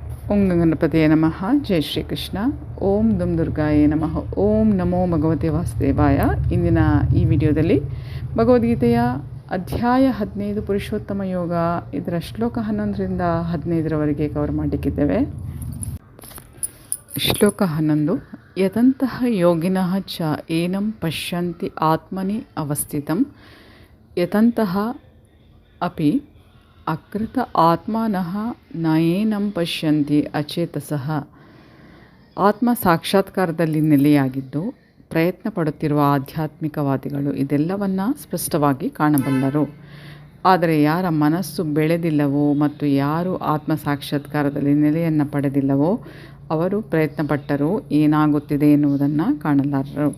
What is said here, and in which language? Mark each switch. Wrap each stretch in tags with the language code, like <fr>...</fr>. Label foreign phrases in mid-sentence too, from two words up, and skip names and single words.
<sa>ಓಂ ಗಣಪತಿಯೇ ನಮಃ. ಜೈ ಶ್ರೀಕೃಷ್ಣ. ಓಂ ದುಂ ದುರ್ಗಾಯೇ ನಮಃ. ಓಂ ನಮೋ ಭಗವತೆ ವಾಸುದೇವಾಯ.</sa> <kn>ಇಂದಿನ ಈ ವಿಡಿಯೋದಲ್ಲಿ ಭಗವದ್ಗೀತೆಯ ಅಧ್ಯಾಯ 15 ಪುರುಷೋತ್ತಮ ಯೋಗ, ಇದರ ಶ್ಲೋಕ 11ರಿಂದ 15ರವರೆಗೆ ಕವರ್ ಮಾಡಲಿಕ್ಕಿದ್ದೇವೆ.</kn> <sa>ಶ್ಲೋಕ 11. ಯತಂತಹ ಯೋಗಿನಃ ಚ ಏನಂ ಪಶ್ಯಂತಿ ಆತ್ಮನಿ ಅವಸ್ಥಿತಂ ಯತಂತಹ ಅಪಿ ಅಕೃತ ಆತ್ಮನಃ ನಯೇನಂ ಪಶ್ಯಂತಿ ಅಚೇತಸಃ.</sa> <kn>ಆತ್ಮ ಸಾಕ್ಷಾತ್ಕಾರದಲ್ಲಿ ನೆಲೆಯಾಗಿದ್ದು ಪ್ರಯತ್ನ ಪಡುತ್ತಿರುವ ಆಧ್ಯಾತ್ಮಿಕವಾದಿಗಳು ಇದೆಲ್ಲವನ್ನು ಸ್ಪಷ್ಟವಾಗಿ ಕಾಣಬಲ್ಲರು. ಆದರೆ ಯಾರ ಮನಸ್ಸು ಬೆಳೆದಿಲ್ಲವೋ ಮತ್ತು ಯಾರು ಆತ್ಮ ಸಾಕ್ಷಾತ್ಕಾರದಲ್ಲಿ ನೆಲೆಯನ್ನು ಪಡೆದಿಲ್ಲವೋ ಅವರು ಪ್ರಯತ್ನಪಟ್ಟರೂ ಏನಾಗುತ್ತಿದೆ ಎನ್ನುವುದನ್ನು ಕಾಣಲಾರರು.</kn>